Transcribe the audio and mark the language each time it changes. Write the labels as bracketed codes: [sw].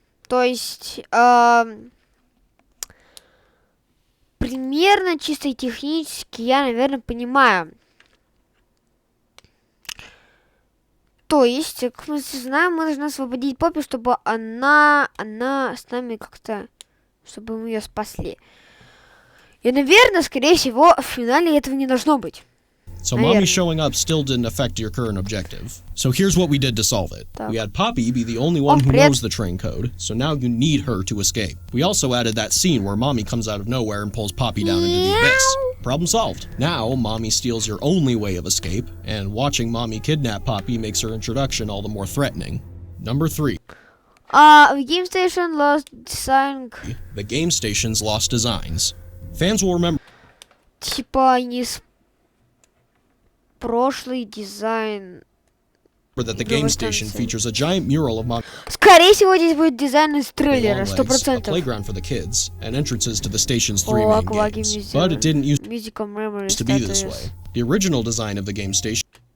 [ru] То есть, примерно, чисто технически, я, наверное, понимаю. То есть, как мы знаем, мы должны освободить Poppy, чтобы она с нами как-то, чтобы мы ее спасли. И, наверное, скорее всего, в финале этого не должно быть. [en] So Mommy showing up still didn't affect your current objective. So here's what we did to solve it. We had Poppy be the only one who knows the train code, so now you need her to escape. We also added that scene where Mommy comes out of nowhere and pulls Poppy down into the abyss. Problem solved. Now, Mommy steals your only way of escape, and watching Mommy kidnap Poppy makes her introduction all the more threatening. Number 3. The game station lost design. The game station's lost designs. Fans will remember... [ru] Типа, не прошлый дизайн. [en] That the game station features a giant mural of Mommy. [ru] Скорее всего, здесь будет дизайн из трейлера, 100%. [en] A playground for the kids and entrances to the station's 3 main games. But it didn't used to be this way. The original design of the game station.